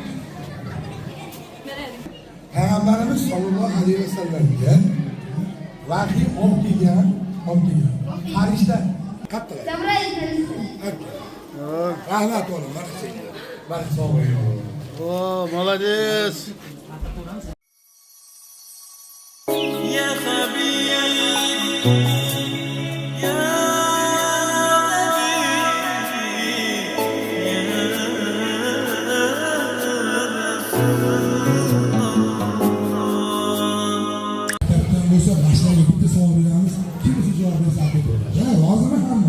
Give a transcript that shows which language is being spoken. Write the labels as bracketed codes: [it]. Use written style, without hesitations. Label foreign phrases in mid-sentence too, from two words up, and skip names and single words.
[uz] Peygamberimiz [ar] صلى الله عليه وسلم [uz] vahiy olib kelgan. Farishta qattiq. Rahmat o'g'lim, mana senga. Mana sovg'a. Молодец. [ar] يا خبير يا [uz] Maktabdan bo'lsa mashinaga bitta savol beramiz. Kimisi javob bersa aql bo'ladi. Ha, rozimi hamma?